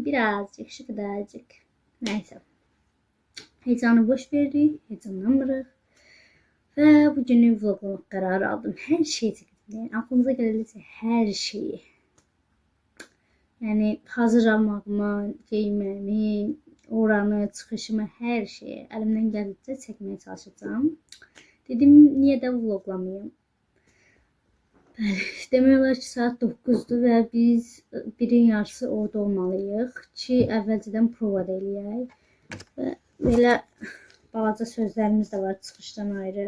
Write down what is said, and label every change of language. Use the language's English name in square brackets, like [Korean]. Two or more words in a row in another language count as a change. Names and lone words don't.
[Turkish] Birazcık, şu kadarcık. Neyse. Heyecanı boş verdik. Heyecanlanmırıq. Ve bugünü vloglamak kararı aldım. Her şeyi çekdim. Yani aklımıza gelirse her şeyi. [Azerbaijani] Yani hazırlanmağımı, giyinmemi, oranı, çıxışımı, [Turkish] her şeyi [Azerbaijani] əlimdən gəldikcə çəkməyə çalışacağım. [Turkish] Dedim, niye de vloglamayayım? [Azerbaijani] Demək olar ki, saat 9'dur və biz birin yarısı orada olmalıyıq ki, əvvəlcədən prova da eləyək. Və belə balaca sözlərimiz də var çıxışdan ayrı.